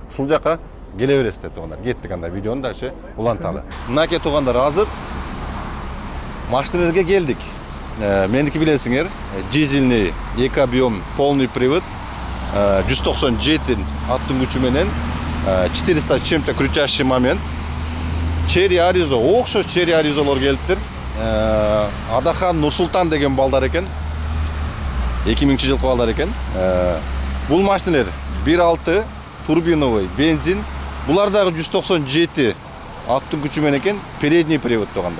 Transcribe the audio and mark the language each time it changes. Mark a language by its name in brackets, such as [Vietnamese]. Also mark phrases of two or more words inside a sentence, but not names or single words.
[Kyrgyz] Ушул жака келе бересиздер туугандар. Кеттик анда видеону дальше уланталы. Мынакей туугандар, азыр машиналарга келдик. Меники билесиңер, [Russian] дизельный 2 объем полный привод 197 [Kyrgyz] аттын күчү менен [Russian] 400 чем-то крутящий момент. [Kyrgyz] Chery Arizo, окшош Chery Arizo'лор келиптир. Адахан Нурсултан деген балдар экен. 2000-жылкы балдар экен. Бул машиналар 1.6 [Russian] турбиновый бензин. [Kyrgyz] Булар дагы 197 аттын күчү менен экен, [Russian] передний привод [Kyrgyz] туугандар.